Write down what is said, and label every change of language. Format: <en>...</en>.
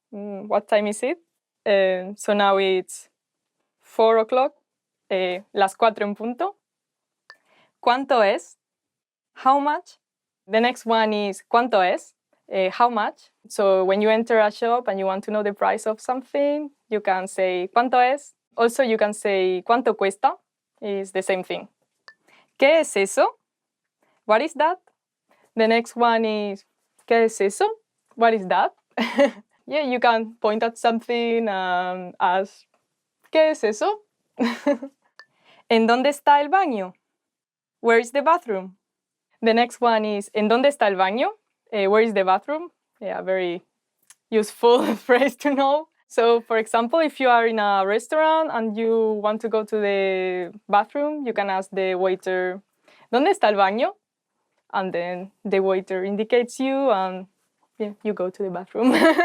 <en>What time is it? So now it's 4 o'clock,</en> <es>las 4 en punto. ¿Cuánto es?</es> <en>How much? The next one is</en> <es>¿Cuánto es?</es> <en>How much? So when you enter a shop and you want to know the price of something, you can say</en> <es>¿Cuánto es?</es> <en>Also, you can say</en> <es>¿Cuánto cuesta?</es> <en>It's the same thing.</en> <es>¿Qué es eso?</es> <en>What is that? The next one is</en> <es>¿Qué es eso?</es> <en>What is that? Yeah, you can point at something and ask</en> <es>¿Qué es eso? ¿En dónde está el baño?</es> <en>Where is the bathroom? The next one is</en> <es>¿En dónde está el baño?</es> <en>Where is the bathroom? Yeah, very useful phrase to know. So, for example, if you are in a restaurant and you want to go to the bathroom, you can ask the waiter,</en> <es>¿Dónde está el baño?</es> <en>And then the waiter indicates you and yeah, you go to the bathroom.</en>